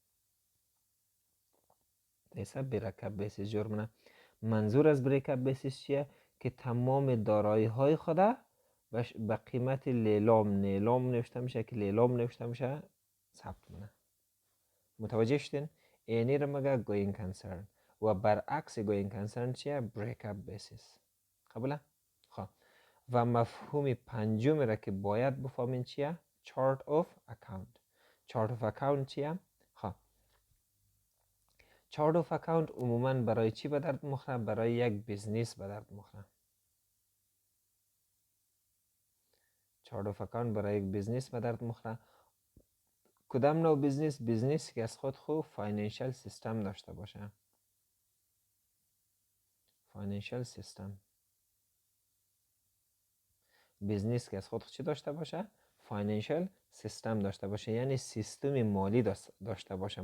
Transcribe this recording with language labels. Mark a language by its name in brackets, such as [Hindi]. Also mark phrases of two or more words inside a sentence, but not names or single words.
[Persian] دیسه [English] break up basis [Persian] جور مونه. منظور از [English] break up basis [Persian] چیه؟ که تمام دارایی های خود به قیمت لیلام نوشته میشه که لیلام نوشته میشه ثبت مونه. متوجه شدین؟ اینی رو مگه [English] going concern. [Persian] و برعکس [English] going concern چیه؟ break up basis. [Persian] قبوله؟ خب و مفهوم پنجم را که باید بفهمین چیه؟ [English] chart of account. chart of account چیه؟ [Persian] خب [English] chart of account [Persian] عموما برای چی به درد میخوره؟ برای یک بیزنس به درد میخوره. [English] chart of account [Persian] برای یک بیزنس به درد میخوره. کدام نوع بیزنس؟ بیزنسی که از خود [English] financial system [Persian] داشته باشه. [English] financial system. [Persian] بیزنس که از خود چی داشته باشه؟ [English] financial system [Persian] داشته باشه، یعنی سیستم مالی داشته باشه.